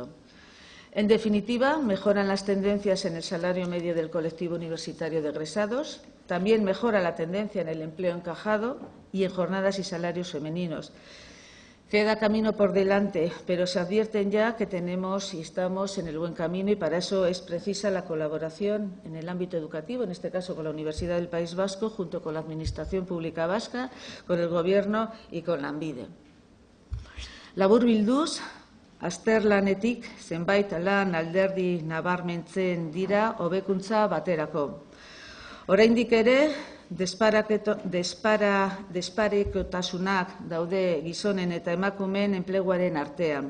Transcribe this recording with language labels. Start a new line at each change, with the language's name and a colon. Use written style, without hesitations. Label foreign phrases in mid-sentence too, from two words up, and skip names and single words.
Spanish: En definitiva, mejoran las tendencias en el salario medio del colectivo universitario de egresados, también mejora la tendencia en el empleo encajado y en jornadas y salarios femeninos. Queda camino por delante, pero se advierten ya que tenemos y estamos en el buen camino y para eso es precisa la colaboración en el ámbito educativo, en este caso con la Universidad del País Vasco, junto con la Administración Pública Vasca, con el Gobierno y con Lanbide.
Basque: Laburbilduz, azterlanetik zenbait lan alderdi nabarmentzen dira hobekuntza baterako. Oraindik ere, desparekotasunak daude gizonen eta emakumeen enpleguaren artean.